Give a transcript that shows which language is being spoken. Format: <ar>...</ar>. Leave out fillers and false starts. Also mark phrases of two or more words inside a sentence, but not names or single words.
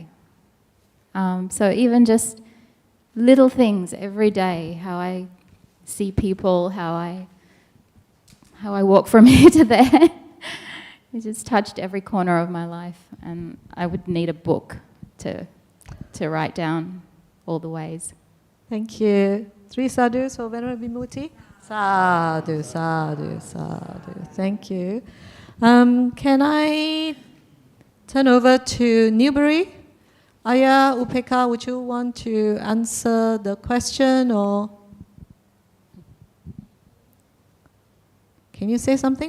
<en>So even just little things every day, how I see people, how I walk from here to there, it just touched every corner of my life. And I would need a book to write down all the ways. Thank you. 3 sadhus for Venerable Vimmuti.</en> <pi>Sadhu, sadhu, sadhu.</pi> <en>Thank you. Can I turn over to Newbury? Aya Upeka, would you want to answer the question, or can you say something?</en>